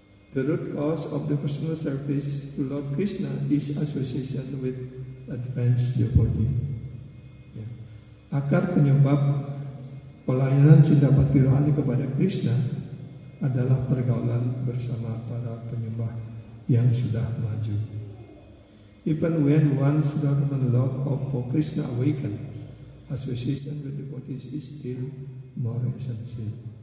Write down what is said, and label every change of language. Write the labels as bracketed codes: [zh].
[en] The root cause of the personal service to Lord Krishna is association with advanced devotee. [id] Ya. Akar penyebab pelayanan cinta bakti rohani kepada Krishna adalah pergaulan bersama para penyembah yang sudah maju. [en] Even when one's dormant love for Krishna awaken, association with devotees is still more essential.